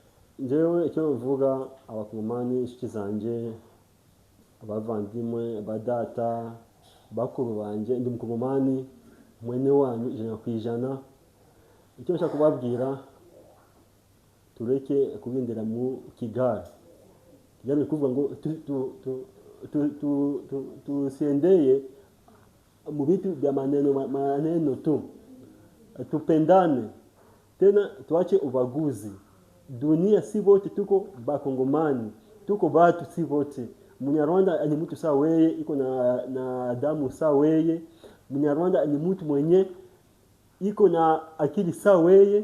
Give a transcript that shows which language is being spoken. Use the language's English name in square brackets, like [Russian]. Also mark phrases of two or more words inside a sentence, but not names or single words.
[Kinyarwanda] Njyewe icyo mvuga abakongomani inshuti zanjye, abavandimwe, abadata, bakuru banjye, ndi umukongomani mwene wanyu 100%. Icyo nshaka kubabwira, tureke kugendera mu Kigali ni kuvuga ngo [Swahili] tusiendeye mu vitu vya maneno tu, tupendane tena, tuache ubaguzi. Dunia si wote tuko bakongomani, tuko batu si wote. Munyarwanda ni mtu sawa weye, iko na damu sawa weye. Munyarwanda ni mtu mwenye iko na akili sawa weye.